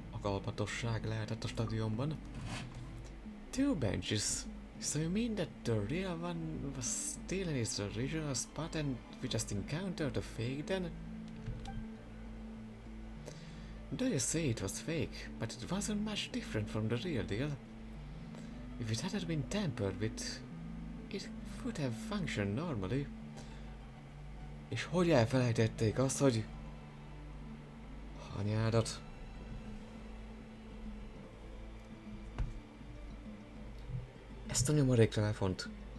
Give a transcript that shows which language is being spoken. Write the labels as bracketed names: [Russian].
[Hungarian] alkalmatosság lehetett a stadionban. [English] 2 benches. So you mean that the real one was still in its original spot and we just encountered the fake then? Though you say it was fake, but it wasn't much different from the real deal. If it hadn't been tampered with, it would have functioned normally. [Hungarian] És hogy elfelejtették azt, hogy... Anyádat. Ezt a nyomorék telefont.